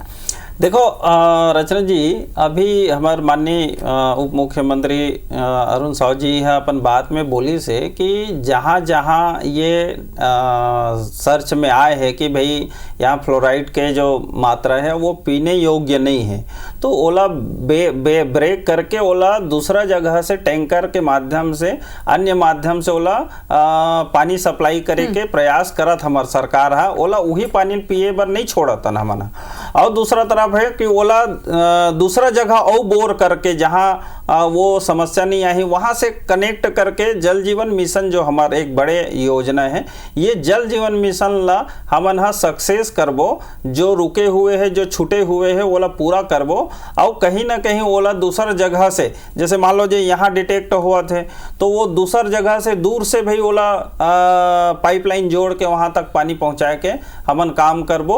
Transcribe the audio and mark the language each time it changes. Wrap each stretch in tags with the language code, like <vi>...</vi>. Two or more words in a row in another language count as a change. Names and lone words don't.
<hne>देखो रचना जी अभी हमारे माननीय उप मुख्यमंत्री अरुण साव जी है अपन बात में बोली से कि जहाँ जहाँ ये सर्च में आए हैं कि भाई यहाँ फ्लोराइड के जो मात्रा है वो पीने योग्य नहीं है तो ओला ब्रेक करके ओला दूसरा जगह से टैंकर के माध्यम से अन्य माध्यम से ओला पानी सप्लाई करे के प्रयास करत हमार सरकार है। ओला वही पानी पिए बर नहीं छोड़तन हमन। और दूसरा तरफ है कि ओला दूसरा जगह और बोर करके जहाँ वो समस्या नहीं आई वहाँ से कनेक्ट करके जल जीवन मिशन जो हमारे एक बड़े योजना है ये जल जीवन मिशन ला हमन हा सक्सेस करबो। जो रुके हुए है जो छूटे हुए है ओला पूरा करबो और कहीं ना कहीं ओला दूसर जगह से जैसे मान लो जो यहाँ डिटेक्ट हुआ थे तो वो दूसर जगह से दूर से भाई ओला पाइपलाइन जोड़ के वहाँ तक पानी पहुँचाए के हमन काम करबो।</hne>